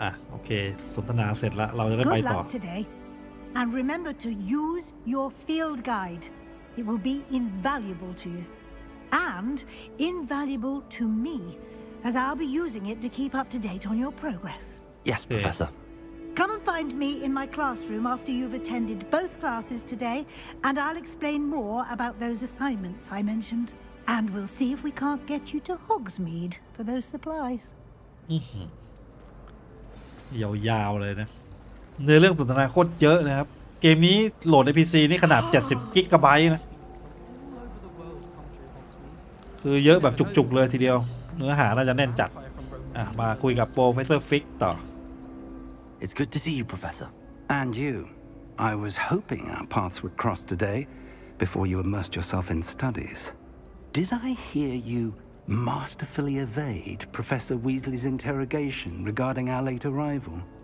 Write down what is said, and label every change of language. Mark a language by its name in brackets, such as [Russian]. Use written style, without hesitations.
[Thai] โอเคสนทนาเสร็จแล้วเราจะได้ไป [English] Good [Thai] ต่อ [English] luck today. And remember to use your field guide. It will be invaluable to you. And invaluable to me, as I'll be using it to keep up to date on your progress. Yes, Professor. Come and find me in my classroom after you've attended both classes today, and I'll explain more about those assignments I mentioned. And we'll see if we can't get you to Hogsmeade for those supplies. [Thai] ยาวๆเลยนะเนื้อเรื่องสนทนาโคตรเยอะนะครับเกมนี้โหลดใน PC นี่ขนาด70 กิกะไบต์นะคือเยอะแบบจุกๆเลยทีเดียวเนื้อหาน่าจะแน่นจัดมาคุยกับ Professor Fig ต่อ [English] It's good to see you, Professor. And you. I was hoping our paths would cross today before you immersed yourself in studies. Did I hear you masterfully evade Professor Weasley's interrogation regarding our late arrival.